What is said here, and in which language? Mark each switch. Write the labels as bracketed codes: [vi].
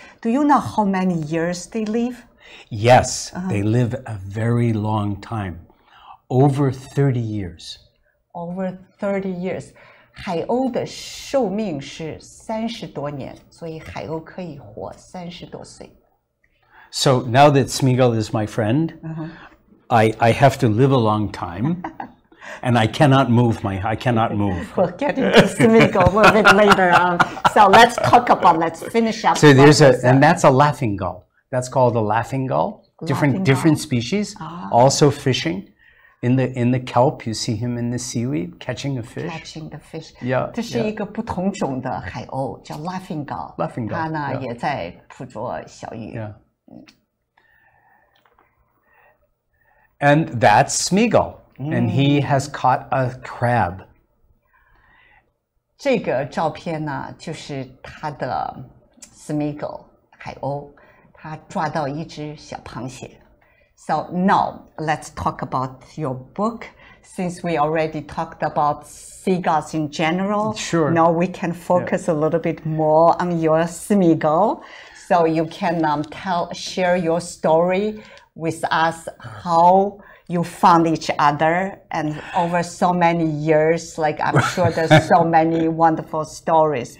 [en] Do you know how many years they live? Yes, they live a very long time, over 30 years. Over 30 years. [zh] 海鸥的寿命是30多年，所以海鸥可以活30多岁。 [en] So now that Smeagull is my friend, I have to live a long time, and I cannot move. We'll get into Smeagull a little bit later on. So let's finish up. So and that's a laughing gull. That's called a laughing gull. Different species, also fishing. In the kelp, you see him in the seaweed catching a fish. Catching the fish. Yeah. [zh] 这是一个不同种的海鸥，叫 laughing gull. [en] Laughing gull. [zh] 它呢也在捕捉小鱼。 [en] Yeah. And that's Smeagull, and he has caught a crab. [zh] 这个照片呢，就是他的 Smeagull 海鸥。他抓到一只小螃蟹。 [en] So now let's talk about your book. Since we already talked about seagulls in general, sure. Now we can focus a little bit more on your Smeagull. So you can share your story with us, how you found each other, and over so many years, like I'm sure there's so many wonderful stories.